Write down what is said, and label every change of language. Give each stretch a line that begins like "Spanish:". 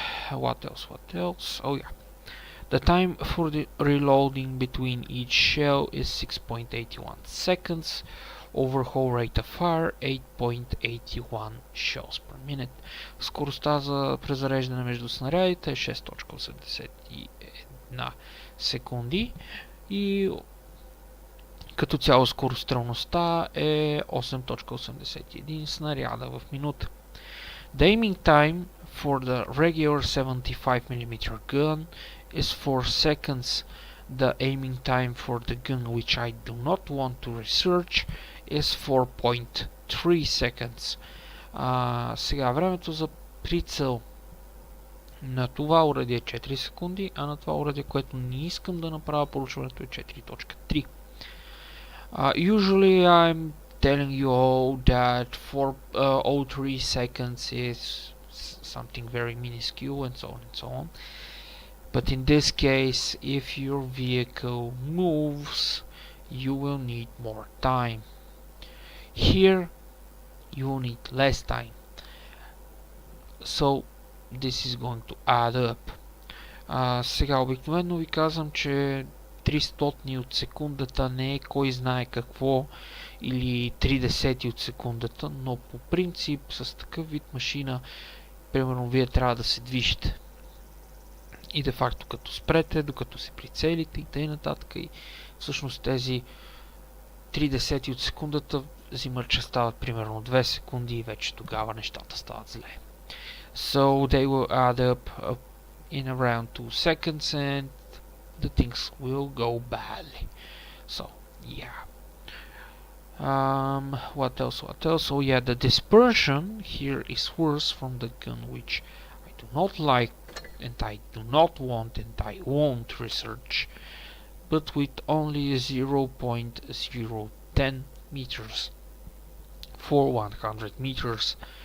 English: What else? Oh yeah. The time for the reloading between each shell is 6.81 seconds. Overhaul rate of fire 8.81 shells per minute.
Bulgarian: Скоростта за презареждане между снарядите е 6.81 секунди и като цяло скорострелността е 8.81 снаряда в минута.
English: The aiming time for the regular 75mm gun is 4 seconds. The aiming time for the gun which I do not want to research is 4.3 seconds.
Bulgarian: Сега времето за прицел на това оръдие е 4 секунди, а на това оръдие, което не искам да направя проучването, е 4.3.
English: Usually I'm telling you all that 4.03 seconds is something very minuscule and so on and so on. But in this case, if your vehicle moves, you will need more time. Here, you will need less time. So, this is going to add up.
Bulgarian: Сега обикновено ви казвам, че 300 от секундата не е кой знае какво, или 30 от секундата, но по принцип с такъв вид машина, примерно вие трябва да се движите. И де факто като спрете, докато се прицелите и т.н. И всъщност тези 30 от секундата взимат, че стават примерно 2 секунди и вече тогава нещата стават зле.
English: So they will add up in around 2 seconds and the things will go badly. So yeah. What else? Oh yeah, the dispersion here is worse from the gun, which I do not like and I do not want and I won't research, but with only 0.010 meters for 100 meters.